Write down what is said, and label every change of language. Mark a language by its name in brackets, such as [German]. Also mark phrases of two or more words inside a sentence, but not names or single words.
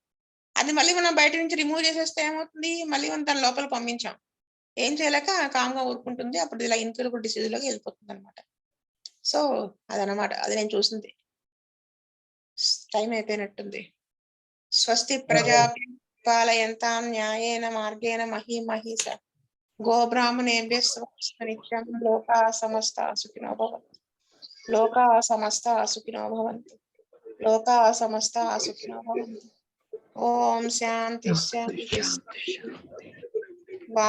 [Telugu] అది మళ్ళీ మనం బయట నుంచి రిమూవ్ చేసేస్తే ఏమవుతుంది, మళ్ళీ మనం దాని లోపల పంపించాం, ఏం చేయలేక కామ్గా ఊరుకుంటుంది. అప్పుడు ఇలా [English] incurable disease [Telugu] లోకి వెళ్ళిపోతుంది అనమాట. సో అదనమాట, అది నేను చూసింది. టైం అయిపోయినట్టుంది. [Sanskrit] స్వస్తి ప్రజా పాలయంతాం న్యాయేన మార్గేణ మహీమహీష గోబ్రాహ్మణేభ్యः శుభమస్తు నిత్యం. లోకా సమస్తా సుఖినో భవంతు. లోకా సమస్తా సుఖినో భవంతు. లోకా సమస్తా సుఖినో భవంతు. ఓం శాంతి శాంతి.